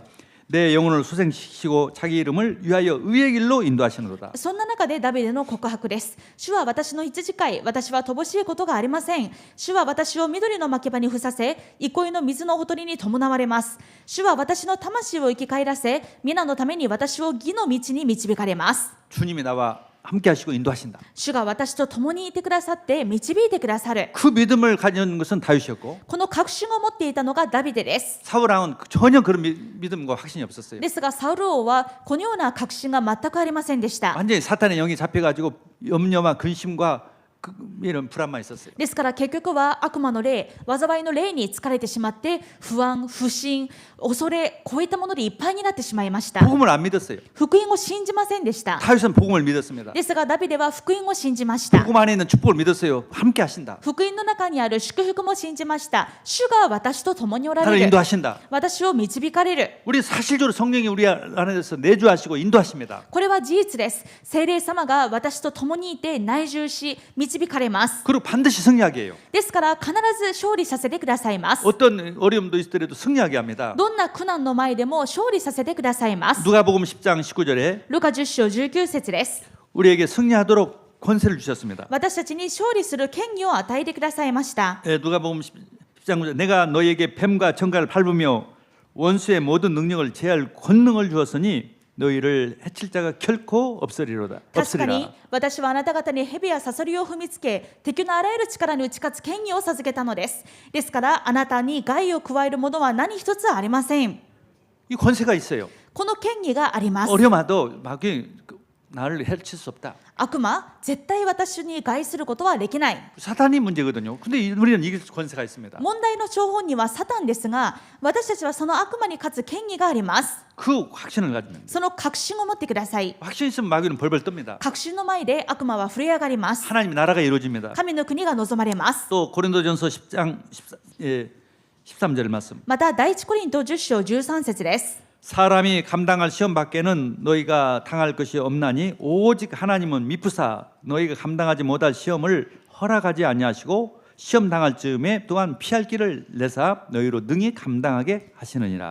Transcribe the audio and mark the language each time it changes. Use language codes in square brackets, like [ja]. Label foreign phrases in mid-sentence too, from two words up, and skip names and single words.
[ko] 내 영혼을 소생시키고 자기 이름을 위하여 의의 길로 인도하시는도다. [ja] そんな中でダビデの告白です。主は私の羊飼い、私は乏しいことがありません。主は私を緑の牧場に伏させ、憩いの水のほとりに伴われます。主は私の魂を生き返らせ、皆のために私を義の道に導かれます。 [ko] 주님이 나와 함께 하시고 인도하신다. [ja] 主が私と共にいてくださって導いてくださる。 [ko] 그 믿음을 가진 것은 다윗이었고 [ja] この確信を持っていたのがダビデです。 [ko] 사울 왕은 전혀 그런 믿음과 확신이 없었어요. [ja] ですがサウル王はこのような確信が全くありませんでした。 [ko] 완전히 사탄의 영이 잡혀가지고 염려와 근심과 이런 불안만 있었어요. [ja] ですから結局は悪魔の霊、災いの霊に疲れてしまって不安、不信、恐れ、こういったものでいっぱいになってしまいました。 [ko] 복음을 안 믿었어요. [ja] 福音を信じませんでした。 [ko] 다윗은 복음을 믿었습니다. [ja] ですがダビデは福音を信じました。 [ko] 복음 안에 있는 축복을 믿었어요. 함께 하신다. [ja] 福音の中にある祝福も信じました。主が私と共におら [ko] 나를 [ja] れる。 [ko] 인도하신다. [ja] 私を導かれる。 [ko] 우리 사실적으로 성령이 우리 안에서 내주하시고 인도하십니다. [ja] これは事実です。聖霊様が私と共にいて内住し導かれます。 [ko] 그리고 반드시 승리하게 해요. [ja] ですから必ず勝利させてくださいます。 [ko] 어떤 어려움도 있더라도 승리하게 합니다. [ja] どんな苦難の前でも勝利させてくださいます。 [ko] 누가복음 10장 19절에 [ja] ルカ10章19節です。 [ko] 우리에게 승리하도록 권세를 주셨습니다. [ja] 私たちに勝利する権威を与えてくださいました。 [ko] 누가복음 10장 9절 내가 너에게 뱀과 정갈을 밟으며 원수의 모든 능력을 제할 권능을 주었으니 너희를 해칠 자가 결코 없으리로다. [ja] 確かに [ko] 없으리라. [ja] 私はあなた方に蛇やサソリを踏みつけ敵のあらゆる力に打ち勝つ権威を授けたのです。ですからあなたに害を加えるものは何一つありません。 [ko] 이 권세가 있어요. [ja] この権威があります。 [ko] 어려마도 막 나를 해칠 수 없다. [ja] 悪魔、絶対私に害することはできない。 [ko] 사탄이 문제거든요. 근데 우리는 이길 권세가 있습니다. [ja] 問題の張本にはサタンですが、私たちはその悪魔に勝つ権威があります。 [ko] 그 확신을 가지면 [ja] その確信を持ってください。 [ko] 확신 있으면 마귀는 벌벌 뜹니다. [ja] 確信の前で悪魔は震え上がります。 [ko] 하나님 나라가 이루어집니다. [ja] 神の国が望まれます。 [ko] 또 고린도전서 10장 13절 말씀. [ja] また第一コリント10章13節です。 [ko] 사람이 감당할 시험 밖에는 너희가 당할 것이 없나니 오직 하나님은 미쁘사 너희가 감당하지 못할 시험을 허락하지 아니하시고 시험 당할 즈음에 또한 피할 길을 내사 너희로 능히 감당하게 하시느니라.